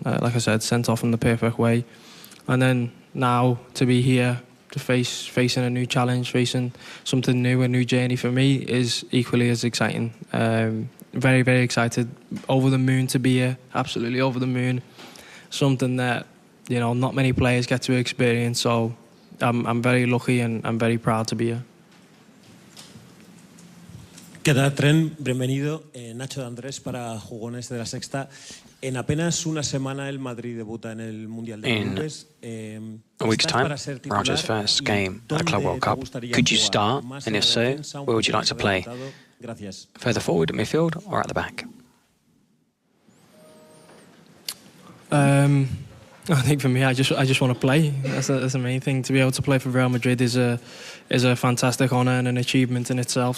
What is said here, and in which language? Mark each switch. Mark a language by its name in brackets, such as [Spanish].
[English] Like I said, sent off in the perfect way, and then now to be here, to facing a new challenge, facing something new, a new journey for me is equally as exciting. Very, very excited, over the moon to be here, absolutely over the moon. Something that, you know, not many players get to experience, so I'm very lucky and I'm very proud to be here. [Spanish] ¿Qué tal, Trent? Bienvenido. Nacho de Andrés para Jugones de la Sexta. En apenas una semana el Madrid debuta en el Mundial de Clubes. [English] A week's time, Roger's first game at the Club World Cup. Could you start? And if so, where would you like to play? Further forward, midfield, or at the back? I think for me, I just want to play. That's the main thing. To be able to play for Real Madrid is a fantastic honour and an achievement in itself.